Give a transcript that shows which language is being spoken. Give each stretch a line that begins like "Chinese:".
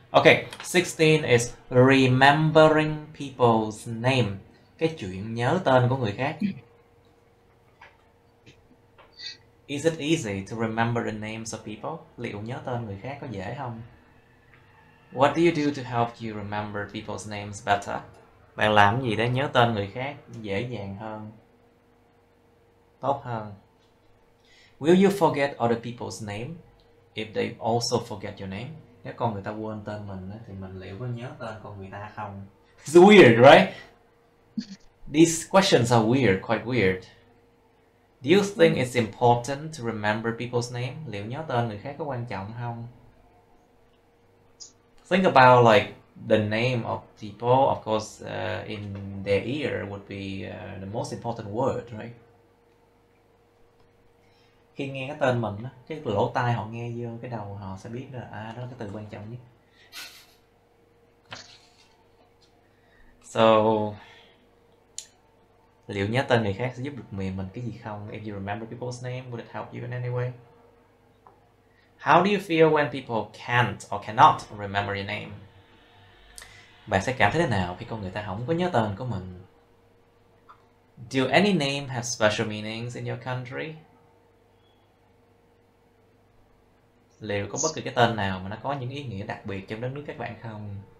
English: Okay, 16 is remembering people's name.
Vietnamese: Cái chuyện nhớ tên của người khác.
English: Is it easy to remember the names of people?
Vietnamese: Liệu nhớ tên người khác có dễ không?
English: What do you do to help you remember people's names better?
Vietnamese: Bạn làm gì để nhớ tên người khác dễ dàng hơn? Tốt hơn?
English: Will you forget other people's name if they also forget your name?
Vietnamese: Nếu con người ta quên tên mình thì mình liệu có nhớ tên con người ta không?
English: It's weird, right? These questions are weird, quite weird. Do you think it's important to remember people's name?
Vietnamese: Liệu nhớ tên người khác có quan trọng không?
English: Think about like the name of people. Of course, in their ear would be the most important word, right?
Vietnamese: Khi nghe cái tên mình, cái lỗ tai họ nghe vô cái đầu họ sẽ biết là đó là cái từ quan trọng nhất. So, liệu nhớ tên người khác sẽ giúp được mình cái gì không?
English: If you remember people's name, would it help you in any way? How do you feel when people can't or cannot remember your name?
Vietnamese: Bạn sẽ cảm thấy thế nào khi con người ta không có nhớ tên của mình?
English: Do any name have special meanings in your country?
Vietnamese: Liệu có bất kỳ cái tên nào mà nó có những ý nghĩa đặc biệt trong đất nước các bạn không?